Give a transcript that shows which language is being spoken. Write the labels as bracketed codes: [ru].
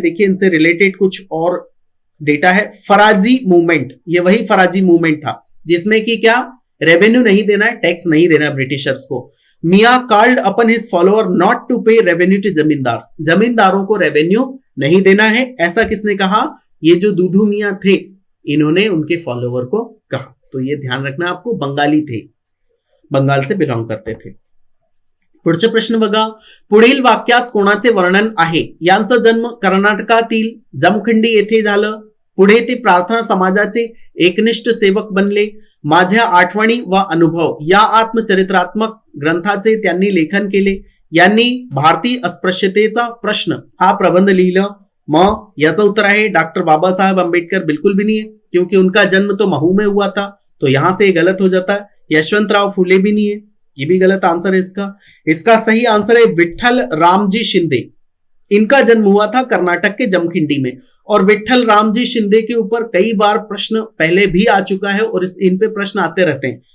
[hi] देखिए, इनसे रिलेटेड कुछ और डेटा है। फराजी मूवमेंट, ये वही फराजी मूवमेंट था जिसमें कि क्या, रेवेन्यू नहीं देना है, टैक्स नहीं देना है ब्रिटिशर्स को। [en] मिया called upon his follower not to pay revenue to zamindar, [hi] जमींदारों को रेवेन्यू नहीं देना है, ऐसा किसने कहा? ये जो दूधू मिया थे, इन्होंने उनके फॉलोअर को कहा। तो ये ध्यान रखना आपको, बंगाली थे, बंगाल से बिलोंग करते थे। [mr] पुढचे प्रश्न बघा, पुढील वाक्यात कोणाचे वर्णन आहे? यांचा जन्म कर्नाटकातील जमखंडी येथे झालं, पुढे ते प्रार्थना समाजाचे एकनिष्ठ सेवक बनले, माझ्या आठवणी व अनुभव या आत्मचरित्रात्मक ग्रंथाचे त्यांनी लेखन केले, यांनी भारतीय अस्पृश्यतेचा प्रश्न हा प्रबंध लिहिलं। मग याचं उत्तर आहे डॉक्टर बाबासाहेब अंबेडकर। [hi] बिल्कुल भी नहीं है, क्योंकि उनका जन्म तो महू में हुआ था, तो यहां से गलत हो जाता है। यशवंतराव फुले भी नहीं है, ये भी गलत आंसर है इसका। इसका सही आंसर है विट्ठल रामजी शिंदे। इनका जन्म हुआ था कर्नाटक के जमखंडी में, और विट्ठल रामजी शिंदे के ऊपर कई बार प्रश्न पहले भी आ चुका है और इन पे प्रश्न आते रहते हैं।